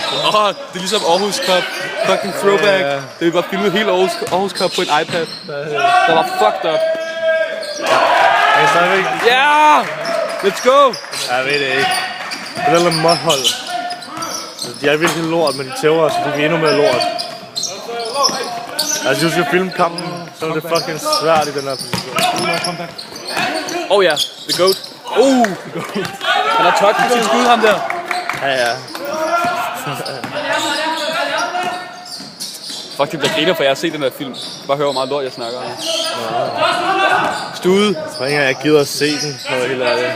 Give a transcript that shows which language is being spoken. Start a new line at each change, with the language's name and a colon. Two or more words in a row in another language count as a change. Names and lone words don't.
Danish: det er ligesom Aarhus Cup.
English: Fucking throwback.
Danish: Det vi bare filmet hele Aarhus Cup på en iPad. Der var
English: fucked up.
Danish: Jeg er stadigvæk... Ja!
English: Let's go!
Danish: Jeg ved det ikke. Det er noget måthold. De er virkelig lort, men de tæver os, så de er endnu mere lort. Altså, hvis du skal filme kampen, så er det fucking svært i den her position. Oh ja,
English: the goat.
Danish: Han har touchet sit skud, ham der. Ja. Fuck, det bliver griner, for jeg har set den der film. Bare hør, hvor meget lort jeg snakker om. Stude. Jeg tror ikke engang, jeg gider at se den, for helt ærligt.